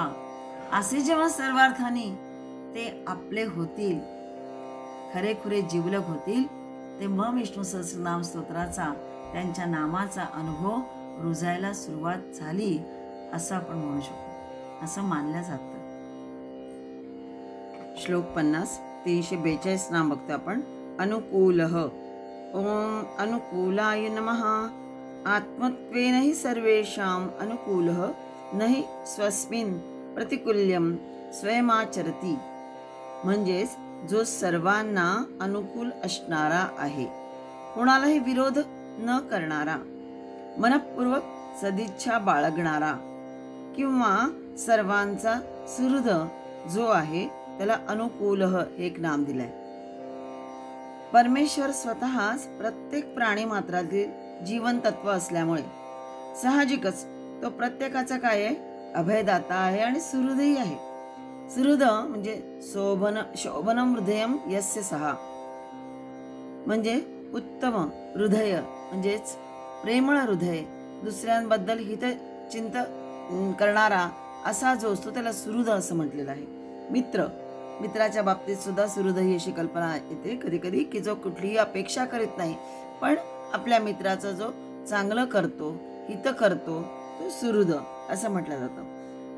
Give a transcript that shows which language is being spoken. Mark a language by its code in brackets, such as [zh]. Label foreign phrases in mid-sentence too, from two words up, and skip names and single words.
[mr] असे जेव्हा सर्वार्थाने ते आपले होतील, खरेखुरे जीवलग होतील, तेव्हा विष्णू सहस्रनाम स्तोत्राचा त्यांच्या नामाचा अनुभव रुजायला सुरुवात झाली असं आपण म्हणू शकतो, असं मानलं जातं. श्लोक 50 342 नाम बघतो आपण. [sa] अनुकूलः. ओम अनुकूलाय नमः. आत्मत्वेन हि सर्वेषां अनुकूलः न हि स्वस्मिन् प्रतिकूल्यं स्वयमाचरति. [mr] म्हणजेच जो सर्वांना अनुकूल असणारा आहे, कोणालाही विरोध न करणारा, मनपूर्वक सदिच्छा बाळगणारा किंवा सर्वांचा सुहृद जो आहे त्याला अनुकूल हे एक नाम दिलंय. परमेश्वर स्वतःच प्रत्येक प्राणी मात्रातील जीवन तत्व असल्यामुळे साहजिकच तो प्रत्येकाचा काय आहे, अभयदाता आहे आणि सुहृदही आहे. सुहृद म्हणजे [sa] शोभनम हृदयम यस्य सहा, [mr] म्हणजे उत्तम हृदय म्हणजेच प्रेमळ हृदय, दुसऱ्यांबद्दल हितचिंत करणारा असा जो असतो त्याला सुहृद असं म्हटलेलं आहे. मित्राच्या बाबतीत सुद्धा सुहृद ही अशी कल्पना येते कधी कधी की जो कुठलीही अपेक्षा करीत नाही पण आपल्या मित्राचं जो चांगलं करतो, हित करतो, तो सुहृद असं म्हटलं जातं.